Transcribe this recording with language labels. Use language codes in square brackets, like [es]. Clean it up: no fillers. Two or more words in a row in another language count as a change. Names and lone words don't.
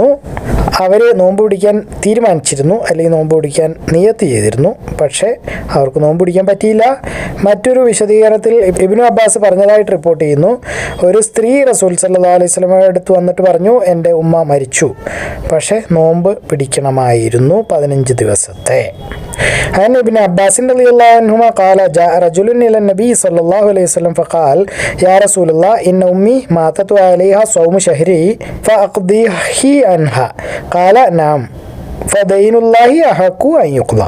[ml] അവർ നോമ്പ് പിടിക്കാൻ തീരുമാനിച്ചിരുന്നു, അല്ലെങ്കിൽ നോമ്പ് പിടിക്കാൻ നിയത്ത് ചെയ്തിരുന്നു, പക്ഷേ അവർക്ക് നോമ്പ് പിടിക്കാൻ പറ്റിയില്ല. മറ്റൊരു വിശദീകരണത്തിൽ ഇബ്നു അബ്ബാസ് പറഞ്ഞതായിട്ട് റിപ്പോർട്ട് ചെയ്യുന്നു, ഒരു സ്ത്രീ റസൂൽ [ar] صلى الله عليه وسلم [ml] അടുത്ത് വന്നിട്ട് പറഞ്ഞു, എൻ്റെ ഉമ്മ മരിച്ചു, പക്ഷേ നോമ്പ് പിടിക്കണമായിരുന്നു 15 ദിവസത്തെ. [ar] عن ابن عباس رضي الله عنهما قال جاء رجل إلى النبي صلى الله عليه وسلم فقال يا رسول الله إن أمي ماتت عليها صوم شهري فأقضيه عنها قال نعم فدين الله أحق أن يقضى.